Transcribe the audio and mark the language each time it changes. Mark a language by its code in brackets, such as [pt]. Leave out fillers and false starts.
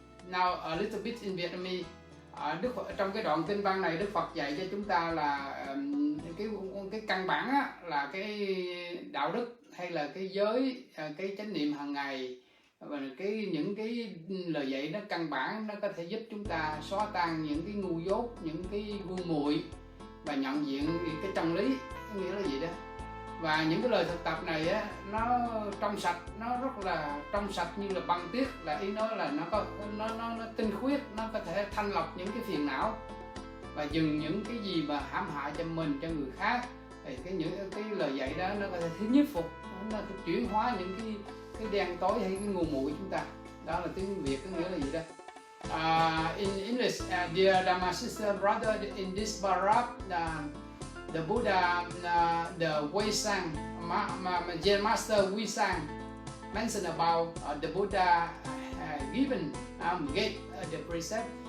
[en] Now a little bit in Vietnamese. [vi] Đức Phật, trong cái đoạn kinh văn này Đức Phật dạy cho chúng ta là cái căn bản á, là cái đạo đức hay là cái giới, cái chánh niệm hàng ngày, và những cái lời dạy nó căn bản, nó có thể giúp chúng ta xóa tan những cái ngu dốt, những cái ngu muội và nhận diện cái chân lý, nghĩa là gì đó. Và những cái lời thực tập này á, nó trong sạch, nó rất là trong sạch như là băng tuyết, là ý nói là nó tinh khiết, nó có thể thanh lọc những cái phiền não và dừng những cái gì mà hãm hại cho mình, cho người khác. Thì những cái lời dạy đó nó có thể nhiếp phục, nó chuyển hóa những cái đen tối hay cái ngu muội chúng ta. Đó là tiếng Việt, có nghĩa là gì đó. [en] In English, dear Dharma sister brother, in this paragraph, the Buddha, the Guishan, Zen Master Guishan mentioned about the Buddha gave the precept.